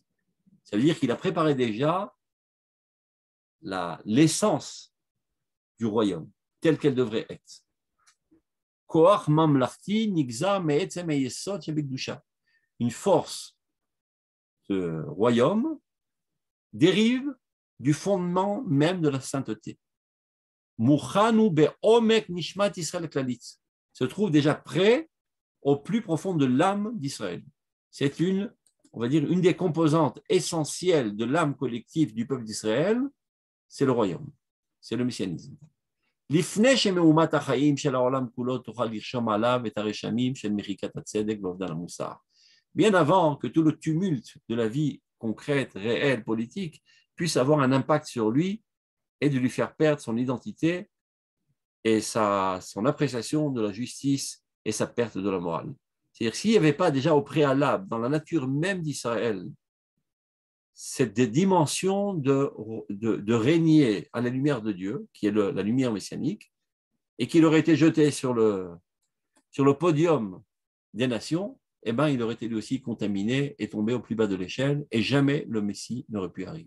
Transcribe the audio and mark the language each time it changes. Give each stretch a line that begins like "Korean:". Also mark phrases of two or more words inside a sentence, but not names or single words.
French: Ça veut dire qu'il a préparé déjà l'essence du royaume, telle qu'elle devrait être.
Hebrew: כח ממלכתי נגזע מעצם היסוד שבקדושה.
French: Une force de royaume dérive du fondement même de la sainteté.
Hebrew: מוכנו בעומק נשמת ישראל כללית
French: se trouve déjà prêt au plus profond de l'âme d'Israël. C'est on va dire, une des composantes essentielles de l'âme collective du peuple d'Israël, c'est le royaume, c'est le messianisme.
Hebrew: לפני שמהומת החיים של העולם כולו תוכל לרשום עליו את הרשמים של מחיקת הצדק ואובדן המוסר.
French: Bien avant que tout le tumulte de la vie concrète, réelle, politique, puisse avoir un impact sur lui et de lui faire perdre son identité et son appréciation de la justice et sa perte de la morale. C'est-à-dire s'il n'y avait pas déjà au préalable, dans la nature même d'Israël, cette dimension de régner à la lumière de Dieu, qui est la lumière messianique, et qu'il aurait été jeté sur le podium des nations, eh ben, il aurait été lui aussi contaminé et tombé au plus bas de l'échelle, et jamais le Messie n'aurait pu arriver.